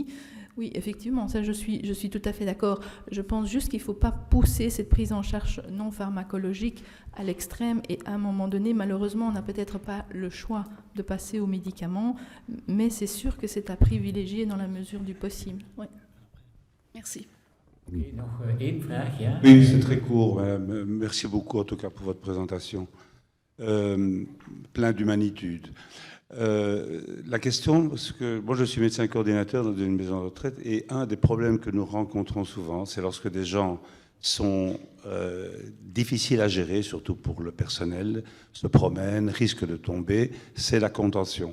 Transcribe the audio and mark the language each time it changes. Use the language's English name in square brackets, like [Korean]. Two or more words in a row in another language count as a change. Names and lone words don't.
[French] Oui, effectivement, ça je suis tout à fait d'accord. Je pense juste qu'il ne faut pas pousser cette prise en charge non pharmacologique à l'extrême et à un moment donné, malheureusement, on n'a peut-être pas le choix de passer aux médicaments, mais c'est sûr que c'est à privilégier dans la mesure du possible. Ouais. Merci. [Dutch] Oké, nog één vraag, ja? [French] Oui, c'est très court. Merci beaucoup en tout cas pour votre présentation. Plein d'humanitude. La question, parce que moi je suis médecin coordinateur dans une maison de retraite et un des problèmes que nous rencontrons souvent, c'est lorsque des gens sont difficiles à gérer, surtout pour le personnel, se promènent, risquent de tomber, c'est la contention.